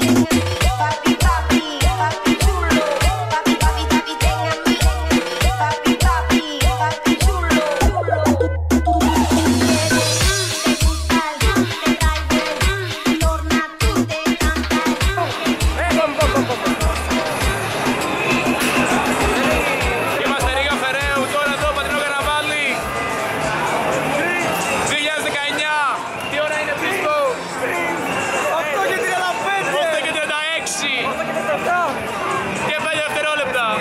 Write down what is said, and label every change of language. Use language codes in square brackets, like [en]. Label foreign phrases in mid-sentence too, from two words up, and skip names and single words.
[es] Papi, papi, papi chulo, papi, papi, papi, ten a mí. Papi, papi, papi chulo. Tú me quieres, te gusta, te trae bien, torna, tú te encanta. [el] Είμαστε Ρίγα Φεραίου, τώρα εδώ Πατρινό Καρναβάλι 2019. Τι ώρα είναι πίσω? 8 και 35! 8 και 36 και 5 δευτερόλεπτα.